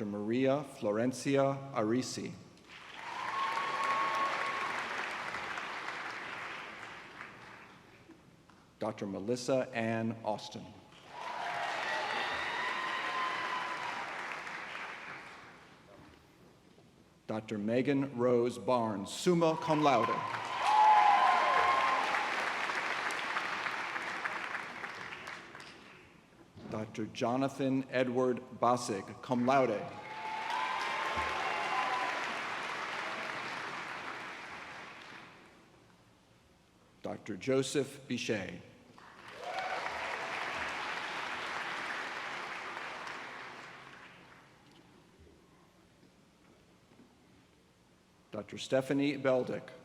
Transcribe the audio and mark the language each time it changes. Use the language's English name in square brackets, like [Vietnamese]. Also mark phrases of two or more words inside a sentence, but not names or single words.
[English] Maria Florencia Arisi. Dr. Melissa Ann Austin. Dr. Megan Rose Barnes, [Latin] summa cum laude. [English] Dr. Jonathan Edward Bossig, [Latin] cum laude. [English] Dr. Joseph Bichet. Dr. Stephanie Beldick.